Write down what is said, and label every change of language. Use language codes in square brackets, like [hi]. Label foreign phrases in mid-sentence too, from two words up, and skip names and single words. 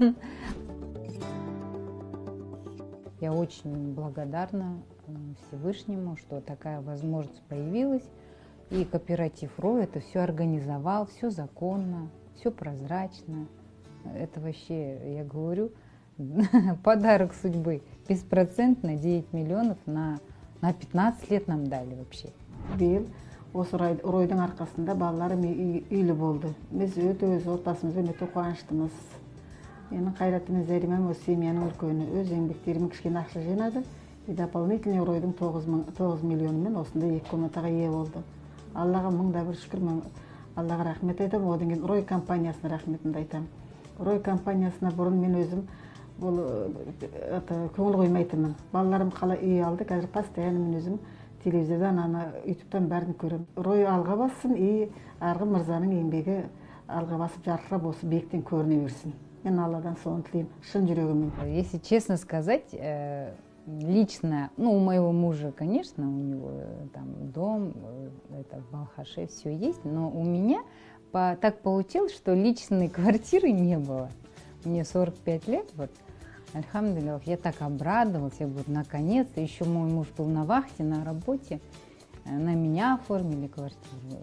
[ru] Я очень благодарна Всевышнему, что такая возможность появилась. И кооператив Рой это все организовал, все законно, все прозрачно. Это вообще, я говорю, подарок судьбы. Беспроцентно 9 миллионов на 15 лет нам дали вообще. [kk] Биыл осы Ройдың арқасында балаларым үйлі болды. Біз өз отбасымызбен өте қуаныштымыз. Менің қайратым Зәримам осы семьяның үлкені. Өз еңбектерімен кішкене ақша жинады. [ru] И дополнительно [kk] Ройдың 9 миллионымен осында 2 комнатаға ие болды. Аллаға мың да бір шүкір, мен Аллаға рахмет айтамын. Одан кейін Рой компаниясына рахметімді айтамын. Рой компаниясына бұрын мен өзім көңіл қоймайтынмын. Балаларым қалай үй алды, қазір постоянно мен өзім телевизордан, ютубтан бәрін көремін. Рой алға бассын, и арғы мырзаның еңбегі алға басып жарқырап осы биіктен көріне берсін. Мен Алладан соны тілеймін, шын жүрегіммен. [ru] Если честно сказать, лично, у моего мужа, конечно, у него там дом, это в Балхаше все есть, но у меня так получилось, что личной квартиры не было. Мне 45 лет, альхамдулиллах, я так обрадовалась, я говорю, наконец-то, еще мой муж был на вахте, на работе, на меня оформили квартиру.